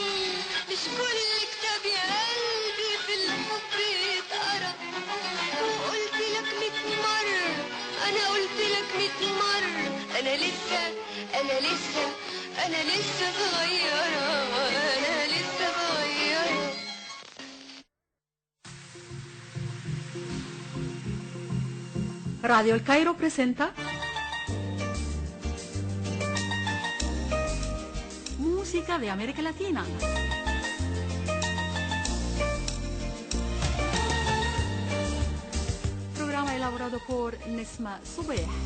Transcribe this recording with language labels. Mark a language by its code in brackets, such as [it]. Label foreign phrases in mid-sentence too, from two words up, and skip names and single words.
[ar] مش كل كتاب يا قلبي في الحب يتقرا. وقلت لك 100 مرة، انا قلت لك 100 مرة، انا لسه صغيرة، انا لسه صغيرة. [es] Radio El Cairo presenta Música de América Latina. Programa elaborado por Nesma Subeh.